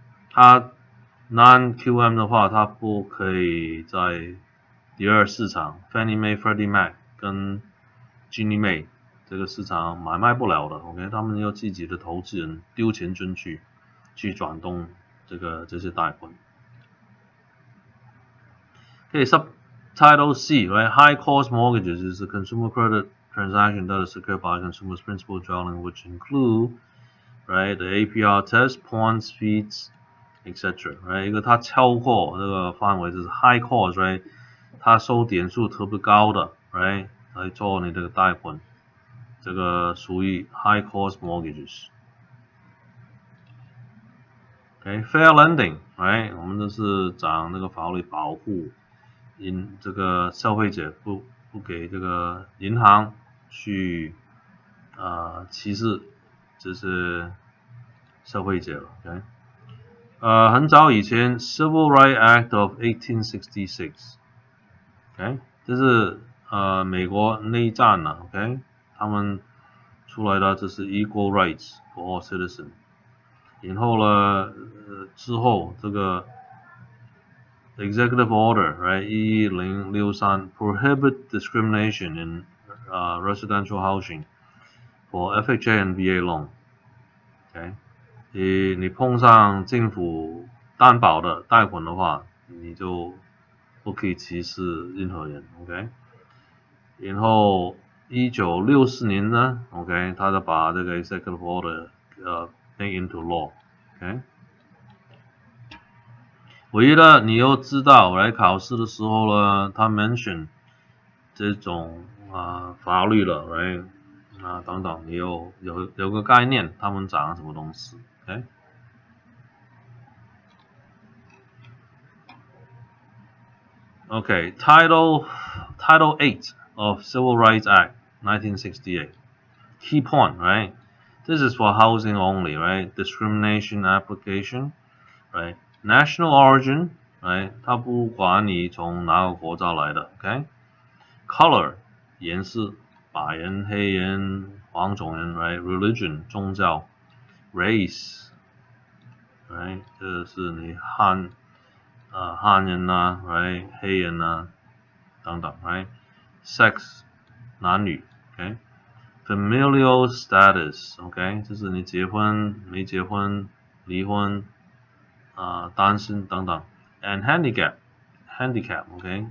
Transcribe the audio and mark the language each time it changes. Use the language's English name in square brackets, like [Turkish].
[Chinese] 它 Non-QM 的话，它不可以在第二市场 Fannie Mae、Freddie Mac 跟 Ginnie Mae 这个市场买卖不了的 ，OK， 他们要自己的投资人丢钱进去转动这些贷款。 [English] Subtitle C, right? High cost mortgages is a consumer credit transaction that is secured by a consumer's principal dwelling, which include, right, the APR test, points, fees, etc. [Chinese] Right? 一个它超过这个范围就是 high cost, right? 它收点数特别高的 ，right? 来做你这个贷款，这个属于 high cost mortgages。Fair lending, right? 我们这是讲那个法律保护。这个消费者不给这个银行去歧视这些消费者了 ，OK， 很早以前 Civil Rights Act of 1866，OK， 这是美国内战了 ，OK， 他们出来的这是 Equal Rights for all citizens，然后呢，之后这个 [English] Executive Order right 11063 prohibit discrimination in residential housing for FHA and VA loan. [Chinese] OK， 你碰上政府担保的贷款的话，你就不可以歧视任何人。 OK， 然后1964年呢 ，OK， 他就把这个 Executive Order [English] make into law。 OK。 [Chinese] 唯一的你要知道，来考试的时候呢，他 mention 这种法律了，来等等，你有个概念，他们讲什么东西 ，OK？ [English] Okay, Title 8 of Civil Rights Act 1968. Key point, right? This is for housing only, right? Discrimination application, right? National origin, right? [Chinese] 它不管你从哪个国家来的 ，OK？ Color 颜色，白人、黑人、黄种人 ，right？ [English] Religion 宗教 ，Race， right？ [Chinese] 这是你汉人啊 ，right？黑人啊等等 ，right？ [English] Sex 男女 ，OK？ Familial status，OK？ [Chinese] 就是你结婚没结婚、离婚单身等等 ，and handicap，OK？